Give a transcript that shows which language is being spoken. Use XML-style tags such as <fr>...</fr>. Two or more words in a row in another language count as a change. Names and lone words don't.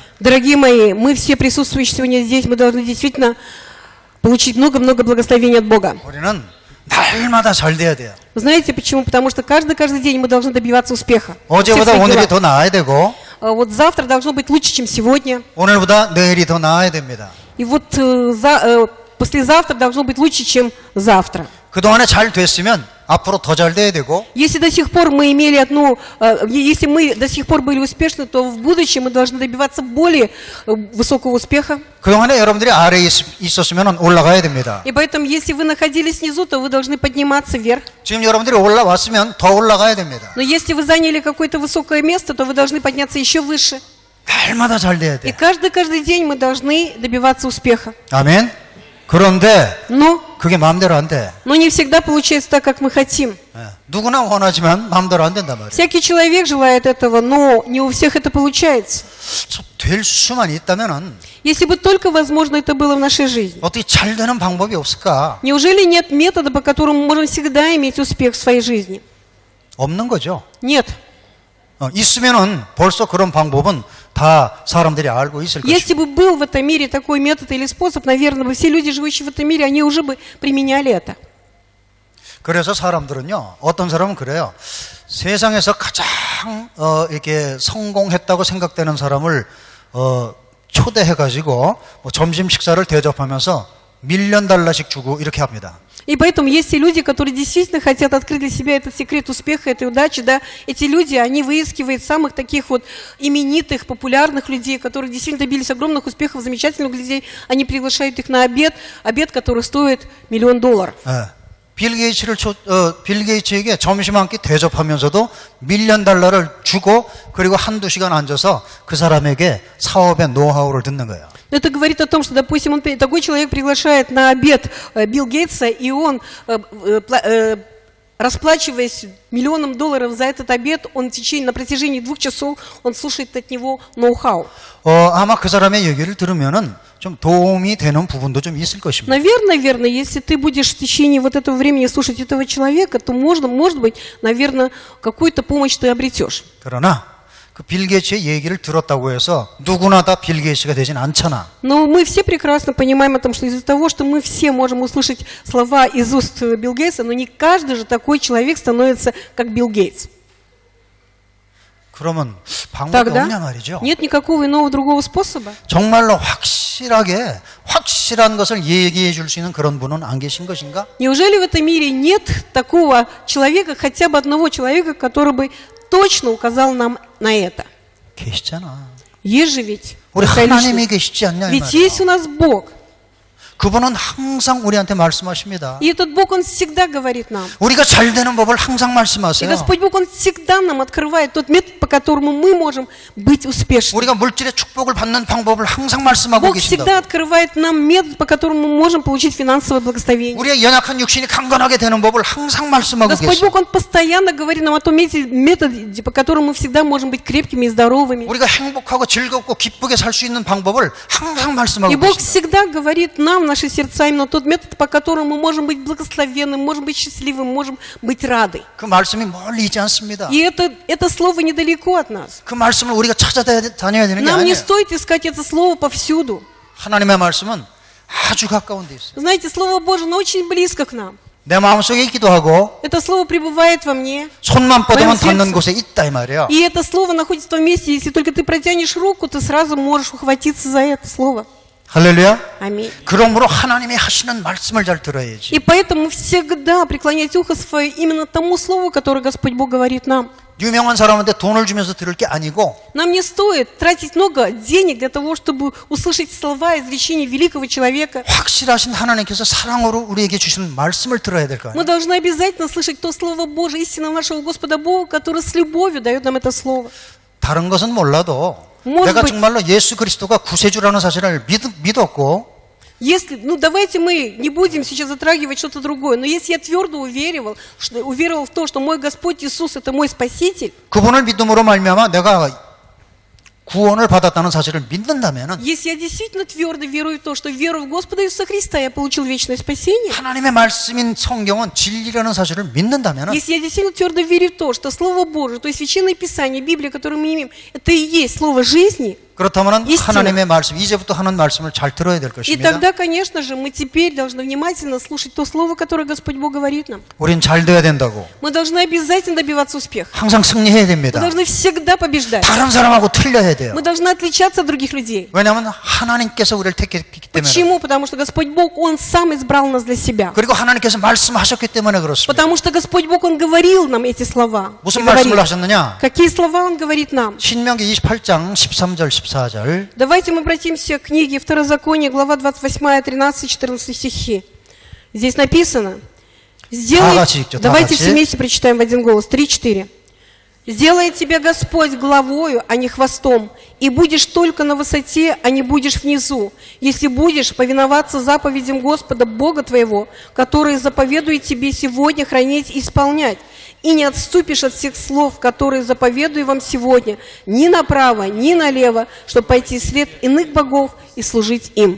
<ru>Дорогие мои, мы все присутствующие сегодня здесь, мы должны действительно получить много-много благословений от Бога.</ru> <ko>우리는 날마다 잘 돼야 돼요.</ko> <ru>Вы знаете почему? Потому что каждый день мы должны добиваться успеха.</ru> <ko>어제보다 오늘이 더 나아야 되고</ko> <ru>Вот завтра должно быть лучше, чем сегодня.</ru> <ko>오늘보다 내일이 더 나아야 됩니다.</ko> <ru>И вот послезавтра должно быть лучше, чем завтра.</ru> <ko>그동안에 잘 됐으면 앞으로 더 잘 돼야 되고</ko> <ru>Если до сих пор мы имели если мы до сих пор были успешны, то в будущем мы должны добиваться более высокого успеха.</ru> <ko>그동안에 여러분들이 아래에 있었으면 올라가야 됩니다.</ko> <ru>И поэтому, если вы находились внизу, то вы должны подниматься вверх.</ru> <ko>지금 여러분들이 올라왔으면 더 올라가야 됩니다.</ko> <ru>Но если вы заняли какое-то высокое место, то вы должны подняться еще выше.</ru> <ko>날마다 잘 돼야</ko> <ru>И</ru> <ko>돼.</ko> <ru>каждый день мы должны добиваться успеха.</ru> <ko>아멘. 그런데</ko> <ru>Но</ru> <ko>그게 마음대로 안 돼.</ko> <ru>не всегда получается так, как мы хотим.</ru> <ko>예, 누구나 원하지만 마음대로 안 된단 말이에요.</ko> <ru>Всякий человек желает этого, но не у всех это получается.</ru> <ko>될 수만 있다면은</ko> <ru>Если бы только возможно это было в нашей жизни.</ru> <ko>어떻게 잘 되는 방법이 없을까?</ko> <ru>Неужели нет метода, по которому мы можем всегда иметь успех в своей жизни?</ru> <ko>없는 거죠.</ko> <ru>Нет.</ru> <ko>있으면은 벌써 그런 방법은 다 사람들이 알고 있을 것이고.</ko> <ru>Если бы был в этом мире такой метод или способ, наверное, бы все люди, живущие в этом мире, они уже бы применяли это.</ru> <ko>그래서 사람들은요, 어떤 사람은 그래요. 세상에서 가장 이렇게 성공했다고 생각되는 사람을 초대해가지고 점심 식사를 대접하면서 $1,000,000씩 주고 이렇게 합니다.</ko> <ru>И поэтому есть и люди, которые действительно хотят открыть для себя этот секрет успеха, этой удачи, да. Эти люди, они выискивают самых таких вот именитых, популярных людей, которые действительно добились огромных успехов, замечательных людей. Они приглашают их на обед, который стоит $1 000 000.</ru> <ko>빌 게이츠에게 점심 한 끼 대접하면서도 $1,000,000를 주고 그리고 한두 시간 앉아서 그 사람에게 사업의 노하우를 듣는 거예요.</ko> <ru>Это говорит о том, что, допустим, такой человек приглашает на обед Билл Гейтса, и он, расплачиваясь $1 000 000 за этот обед, он на протяжении 2 часов он слушает от него ноу-хау.</ru> <ko>아마 그 사람의 얘기를 들으면은 좀 도움이 되는 부분도 좀 있을 것입니다.</ko> <ru>Наверное, если ты будешь в течение вот этого времени слушать этого человека, то может быть, наверное, какую-то помощь ты обретешь.</ru> <ko>그러나 그 빌 게이츠의 얘기를 들었다고 해서 누구나 다 빌 게이츠가 되진 않잖아.</ko> <ru>Но мы все прекрасно понимаем о том, что из-за того, что мы все можем услышать слова из уст Билла Гейтса, но не каждый же такой человек становится как Билл Гейтс.</ru> <ko>그러면 방법이</ko> <ru>Тогда</ru> <ko>없냐 말이죠.</ko> <ru>нет никакого иного другого способа.</ru> <ko>정말로 확실한 것을 얘기해 줄 수 있는 그런 분은 안 계신 것인가?</ko> <ru>Неужели в этом мире нет такого человека, хотя бы одного человека, который бы точно указал нам на это?</ru> <ko>계시잖아.</ko> <ru>Есть же ведь.</ru> <ko>우리 하나님이 계시지 않냐 이</ko> <ru>Ведь</ru> <ko>말이야.</ko> <ru>есть у нас Бог.</ru> <ko>그분은 항상 우리한테 말씀하십니다.</ko> <ru>И этот Бог, Он всегда говорит нам.</ru> <ko>우리가 잘 되는 법을 항상</ko> <ru>И</ru> <ko>말씀하세요.</ko> <ru>Господь Бог, Он всегда нам открывает тот метод, по которому мы можем быть успешными.</ru> <ko>우리가 물질의 축복을 받는 방법을 항상 말씀하고</ko> <ru>Бог всегда</ru> <ko>계신다.</ko> <ru>открывает нам метод, по которому мы можем получить финансовое благословение.</ru> <ko>우리의 연약한 육신이 강건하게 되는 법을 항상 말씀하고</ko> <ru>Господь</ru> <ko>계신다.</ko> <ru>Бог, Он постоянно говорит нам о том методе, по которому мы всегда можем быть крепкими и здоровыми.</ru> <ko>우리가 행복하고 즐겁고 기쁘게 살 수 있는 방법을 항상 말씀하고</ko> <ru>И Бог</ru> <ko>계신다.</ko> <ru>всегда говорит нам, в наши сердца, именно тот метод, по которому мы можем быть благословенным, можем быть счастливым, можем быть рады.</ru> <ko>그 말씀이 멀리 있지 않습니다.</ko> <ru>И это слово недалеко от нас.</ru> <ko>그 말씀을 우리가 찾아다녀야 되는 게</ko> <ru>Нам не</ru> <ko>아니에요.</ko> <ru>стоит искать это слово повсюду.</ru> <ko>하나님의 말씀은 아주 가까운 데 있어요.</ko> <ru>Знаете, Слово Божие, оно очень близко к нам.</ru> <ko>내 마음속에 있기도 하고</ko> <ru>Это слово пребывает во мне.</ru> <ko>손만 뻗으면</ko> <ru>в моем</ru> <ko>닿는</ko> <ru>сердце.</ru> <ko>곳에 있다 이 말이야.</ko> <ru>И это слово находится в том месте, если только ты протянешь руку, ты сразу можешь ухватиться за это слово.</ru> <ko>할렐루야.</ko> <ru>Аминь.</ru> <ko>그러므로 하나님이 하시는 말씀을 잘 들어야지.</ko> <ru>И поэтому всегда преклонять ухо свое именно тому слову, которое Господь Бог говорит нам.</ru> <ko>유명한 사람한테 돈을 주면서 들을 게 아니고</ko> <ru>Нам не стоит тратить много денег для того, чтобы услышать слова изречения великого человека.</ru> <ko>확실하신 하나님께서 사랑으로 우리에게 주신 말씀을 들어야 될 거</ko> <ru>Мы</ru> <ko>아니에요.</ko> <ru>должны обязательно слышать то Слово Божие, истина нашего Господа Бога, который с любовью дает нам это Слово.</ru> <ko>다른 것은 몰라도</ko> <ru>Может</ru> <ko>내가</ko> <ru>быть-</ru> <ko>정말로 예수 그리스도가 구세주라는 사실을 믿었고</ko> <ru>Если, давайте мы не будем сейчас затрагивать что-то другое, но если я твердо уверовал в то, что мой Господь Иисус это мой Спаситель,</ru> <ko>그분을 믿음으로 말미암아 내가 구원을 받았다는 사실을 믿는다면은</ko> <ru>если я действительно твердо верую в то, что веру в Господа Иисуса Христа я получил вечное спасение,</ru> <ko>하나님의 말씀인 성경은 진리라는 사실을 믿는다면은</ko> <ru>если я действительно твердо верю в то, что Слово Божие, то есть Священное Писание, Библия, которую мы имеем, это и есть Слово жизни,</ru> <ko>그렇다면은</ko> <ru>истина.</ru> <ko>하나님의 말씀 이제부터 하는 말씀을 잘 들어야 될</ko> <ru>и</ru> <ko>것입니다.</ko> <ru>тогда, конечно же, мы теперь должны внимательно слушать то Слово, которое Господь Бог говорит нам.</ru> <ko>우린 잘 돼야 된다고.</ko> <ru>Мы должны обязательно добиваться успеха.</ru> <ko>항상 승리해야</ko> <ru>Мы</ru> <ko>됩니다.</ko> <ru>должны всегда побеждать.</ru> <ko>다른 사람하고 틀려야 돼요.</ko> <ru>Мы должны отличаться от других людей.</ru> <ko>왜냐하면 하나님께서 우리를 택했기 때문에.</ko> <ru>Почему? Потому что Господь Бог, Он сам избрал нас для себя.</ru> <ko>그리고 하나님께서 말씀하셨기 때문에 그렇습니다.</ko> <ru>Потому что Господь Бог, Он говорил нам эти слова.</ru> <ko>무슨</ko> <ru>И</ru> <ko>말씀을</ko> <ru>говорит.</ru> <ko>하셨느냐?</ko> <ru>Какие слова Он говорит нам?</ru> <ko>신명기 28장 13절 14절.</ko> <ru>Давайте мы обратимся к книге Второзакония, глава 28, 13, 14 стихи. Здесь написано, давайте все вместе прочитаем в один голос, 3-4. «Сделает тебя Господь главою, а не хвостом, и будешь только на высоте, а не будешь внизу, если будешь повиноваться заповедям Господа Бога твоего, которые заповедует тебе сегодня хранить и исполнять, и не отступишь от всех слов, которые заповедую вам сегодня, ни направо, ни налево, чтобы пойти след иных богов и служить им».</ru>